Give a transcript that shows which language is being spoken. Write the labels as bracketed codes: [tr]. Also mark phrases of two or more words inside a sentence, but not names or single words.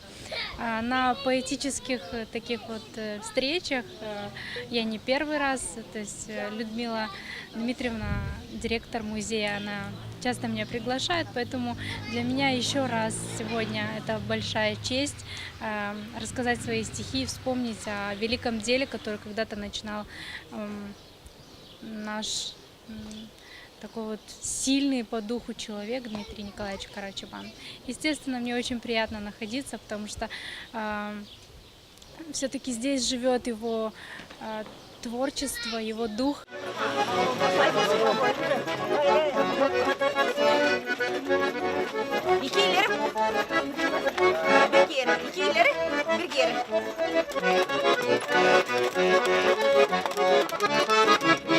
[ru] На поэтических таких вот встречах я не первый раз, то есть Людмила Дмитриевна, директор музея, она часто меня приглашает, поэтому для меня еще раз сегодня это большая честь рассказать свои стихи, вспомнить о великом деле, который когда-то начинал наш такой вот сильный по духу человек Дмитрий Николаевич Карачабан. Естественно, мне очень приятно находиться, потому что все-таки здесь живет его творчество, его дух. [gag] İki ileri, bir geri. İki ileri, bir geri.